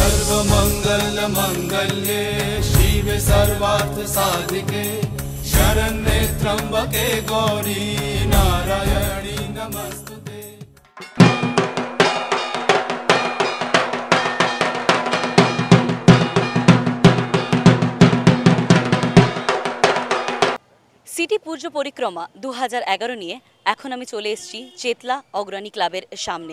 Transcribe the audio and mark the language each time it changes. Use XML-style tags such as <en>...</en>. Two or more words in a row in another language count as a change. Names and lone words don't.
<sa>सर्वमंगल मंगल्ये शिवे सर्वार्थ साधिके शरण्ये त्र्यंबके गौरी नारायणी नमस्तुते।</sa> <bn>সিটি পুজো পরিক্রমা 2011 নিয়ে এখন আমি চলে এসেছি চেতলা অগ্রণী ক্লাবের সামনে।</bn>